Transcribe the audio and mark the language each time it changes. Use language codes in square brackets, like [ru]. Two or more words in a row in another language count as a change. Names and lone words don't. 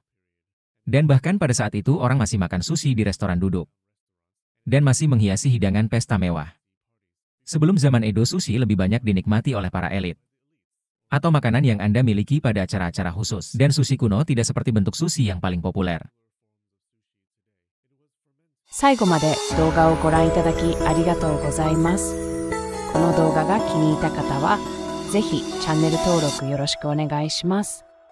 [id] Dan bahkan pada saat itu orang masih makan sushi di restoran duduk. Dan masih menghiasi hidangan pesta mewah. Sebelum zaman Edo sushi lebih banyak dinikmati oleh para elit. Atau makanan yang Anda miliki pada acara-acara khusus. Dan sushi kuno tidak seperti bentuk sushi yang paling populer. [ja] 最後まで動画をご覧いただきありがとうございます。この動画が気に入った方は、ぜひチャンネル登録よろしくお願いします。